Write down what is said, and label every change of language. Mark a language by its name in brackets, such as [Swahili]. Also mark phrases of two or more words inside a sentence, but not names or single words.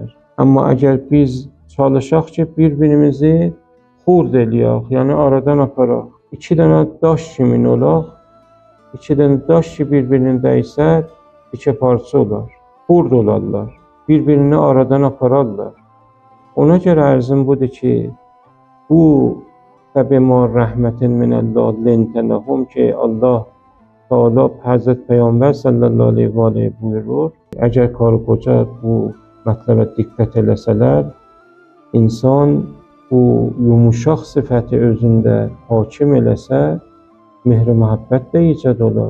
[Azerbaijani] Amma əgər biz çalışaq ki, bir-birimizi xurd eləyək, yəni aradan aparaq, iki dənə daş kimin olaq, iki dənə daş ki bir-birinin dəysə, ikə parça olar, xurd olarlar, bir-birini aradan apararlar. Ona görə ərzim budur ki, bu [Arabic] فَبِمَا رَحْمَةٍ مِنَ اللّٰهِ لِنْتَ لَهُمْ [Azerbaijani] ki, Allah Teala Həzrət Peyğəmbər [Arabic] صلى الله عليه وعليه [Azerbaijani] buyurur, əgər qarı qoca bu mətləbə diqqət eləsələr, insan bu yumuşaq sifəti özündə hakim eləsə, mehr-i məhəbbət də icad olar.